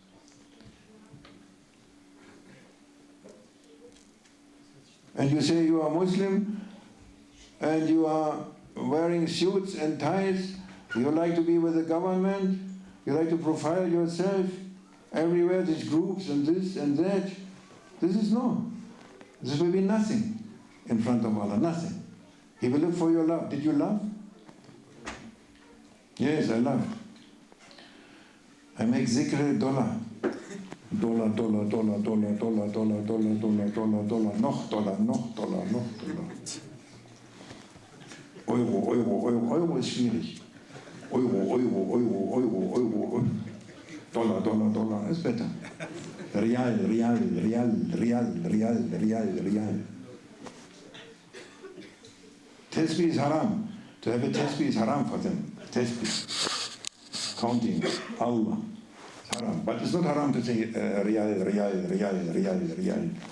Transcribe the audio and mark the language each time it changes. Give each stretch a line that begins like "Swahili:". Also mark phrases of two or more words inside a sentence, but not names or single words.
English: And you say you are Muslim, and you are wearing suits and ties, you like to be with the government, you like to profile yourself everywhere, these groups and this and that. This is no. This will be nothing in front of Allah, nothing. He will look for your love. Did you love? Yes, I love. I make zikr dollar. Dollar, dollar, dollar, dollar, dollar, dollar, dollar, dollar, dollar, dollar,
German: noch dollar, noch dollar, noch dollar. Euro, Euro, Euro, Euro ist schwierig. Euro, Euro, Euro, Euro, Euro. Dollar, Dollar, Dollar ist better. Real, real, real, real, real, real, real.
English: Tesbih is haram. To have a tesbih is haram for them. Tesbih. Counting. Allah. It's haram. But it's not haram to say real, real, real, real, real.